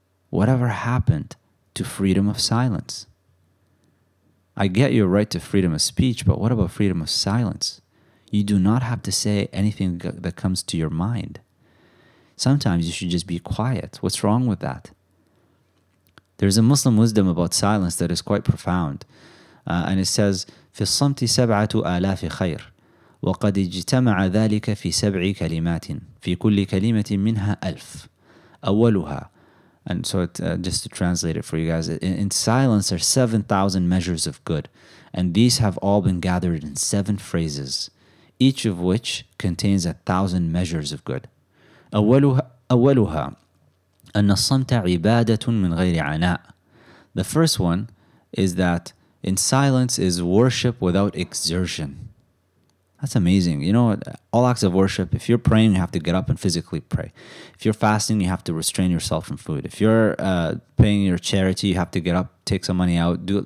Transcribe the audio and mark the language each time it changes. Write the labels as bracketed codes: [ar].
[en] Whatever happened to freedom of silence? I get your right to freedom of speech, but what about freedom of silence? You do not have to say anything that comes to your mind. Sometimes you should just be quiet. What's wrong with that? There's a Muslim wisdom about silence that is quite profound. And it says, [ar] في الصمت 7,000 خير وقد اجتمع ذلك في 7 كلمات في كل كلمة منها 1,000 أولها. [en] And so just to translate it for you guys, in silence are 7,000 measures of good, and these have all been gathered in 7 phrases, each of which contains 1,000 measures of good. [ar] أولها أن الصمت عبادة من غير عناء. [en] The first one is that in silence is worship without exertion. That's amazing. You know, all acts of worship, if you're praying, you have to get up and physically pray. If you're fasting, you have to restrain yourself from food. If you're paying your charity, you have to get up, take some money out, do it.